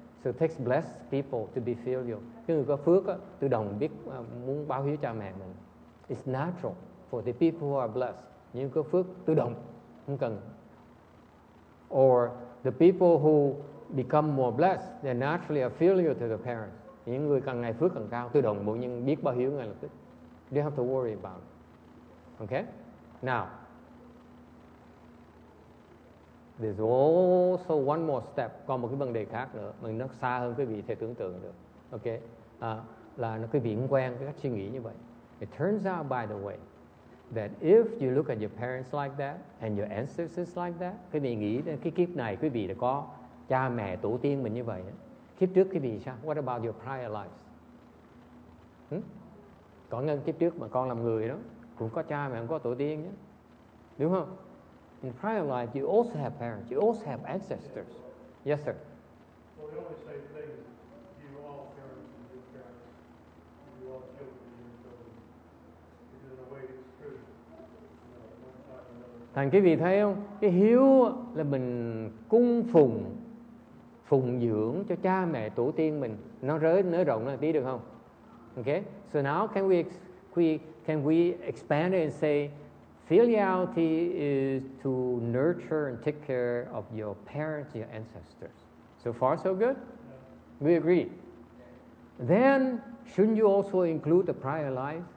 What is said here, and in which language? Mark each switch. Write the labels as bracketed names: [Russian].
[English] So it takes blessed people to be filial. [Vietnamese] Cái người có phước á, tự động biết muốn báo hiếu cha mẹ mình. [English] It's natural for the people who are blessed. [Vietnamese] Những có phước tự động, không cần. [English] Or the people who become more blessed, they naturally are filial to the parents. [Vietnamese] Những người càng ngày phước càng cao, tự động bỗng nhiên biết báo hiếu ngay lập tức. [English] You don't have to worry about it. Okay? Now, there's also one more step. [Vietnamese] Còn một cái vấn đề khác nữa, mà nó xa hơn quý vị thể tưởng tượng được. Okay? Là quý vị cũng quen cái cách suy nghĩ như vậy. [English] It turns out, by the way, that if you look at your parents like that and your ancestors like that, [Vietnamese] quý vị nghĩ đến cái kiếp này quý vị đã có cha mẹ tổ tiên mình như vậy. Kiếp trước quý vị sao? [English] What about your prior lives? [Vietnamese] Có ngân kiếp trước mà con làm người đó cũng có cha mẹ, cũng có tổ tiên nhé, đúng không? [English] In prior life, you also have parents, you also have ancestors. Yes, sir. Well, the only same thing is you all parents and your parents, you all children and your children. Because in a way it's true. One time or another. [Vietnamese] Thành quý vị thấy không? Cái hiếu là mình cung phụng dưỡng cho cha mẹ tổ tiên mình. Nó nới rộng ra tí được không? [English] Okay. So now can we expand it and say filiality is to nurture and take care of your parents, your ancestors. So far, so good? We agree. Then, shouldn't you also include the prior life?